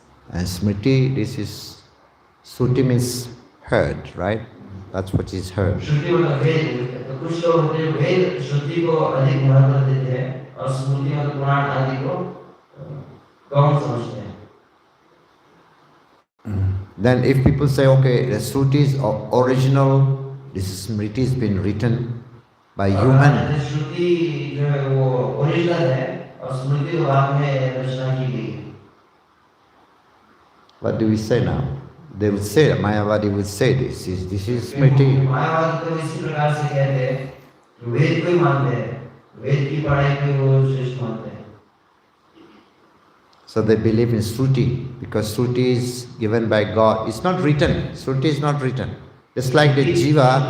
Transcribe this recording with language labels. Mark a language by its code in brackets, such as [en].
[en] And Smriti, Shruti means heard, right? That's what is heard. [hi] श्रुति मतलब वेद, तो कुछ लोग होते हैं वेद श्रुति को अधिक महत्व देते हैं और स्मृति मतलब पुराण आदि को कम समझते हैं। [en] Then if people say, okay, the Shrutis are original, this Smriti has been written by human. [hi] श्रुति जो है वो ओरिजिनल है और स्मृति तो बाद में रचना की गई है। [en] What do we say now? They would say, Mayavadi would say this is Smriti. [hi] मायावादी तो इसी प्रकार से कहते हैं, वेद को ही मानते हैं, वेद की पढ़ाई को वो श्रेष्ठ मानते हैं। [en] So they believe in Shruti because Shruti is given by God. It's not written. Shruti is not written. Just like the Jiva.